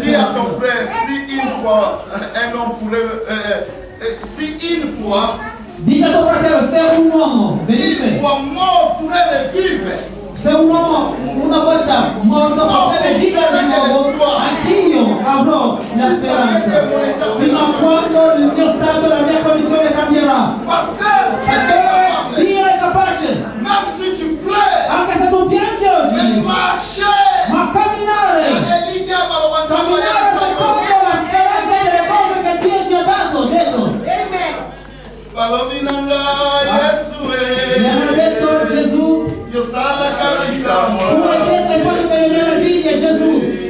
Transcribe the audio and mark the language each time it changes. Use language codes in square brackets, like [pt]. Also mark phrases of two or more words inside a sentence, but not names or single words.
[fr] Dis à ton [it] speranze? [fr] frère, si une fois un homme pourrait, si une fois, [it] Dice a tuo fratello, se un uomo [fr] une [it] venisse, [fr] fois mort pourrait revivre, [it] se un uomo una volta morto potrebbe vivere di nuovo, anch'io avrò la speranza, fino a quando il mio stato, la mia condizione cambierà. [fr] Pasteur, tu es [it] Perché [fr] capable. [it] Dio è capace, [fr] Même si tu pleures, [it] anche se tu piangi [fr] de [it] oggi, [fr] marcher, [it] ma camminare secondo la speranza delle cose che Dio ti ha detto. Mi hanno detto Gesù, tu hai detto hai fatto delle meraviglie, Gesù.